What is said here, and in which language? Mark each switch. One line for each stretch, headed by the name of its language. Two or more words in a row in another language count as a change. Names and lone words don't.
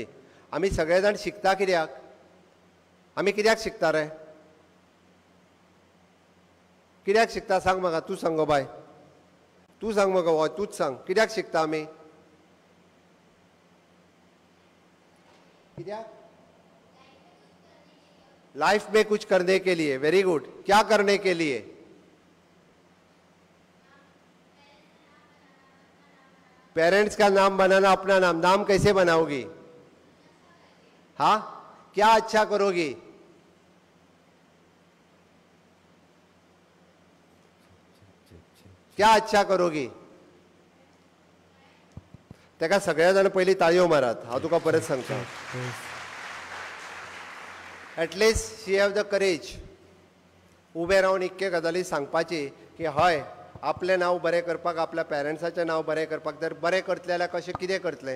Konkani: आमी सगळे जाण शिकता कित्याक? आमी कित्याक शिकता रे? कित्याक शिकता सांग म्हाका, तूं सांग गो बाय, तूं सांग म्हाका, हय तूंच सांग, कित्याक शिकता आमी? कित्याक?
Hindi: लाइफ में कुछ करने के लिए.
English: very good.
Hindi: क्या करने के लिए? पेरेंट्स का नाम बनाना, अपना नाम. नाम कैसे बनाओगी? हाँ, क्या अच्छा करोगी? क्या अच्छा करोगी?
Konkani: तेका सगळ्या जाण पयलीं ताळयो मारात. हांव तुका परत सांगता.
English: at least she have the courage
Konkani: उबे रावन इतके गजाली सांगपाची की हय आपलें नांव बरें करपाक, आपल्या पेरंट्साचें नांव बरें करपाक जर बरें करतलें जाल्यार कशें कितें करतलें.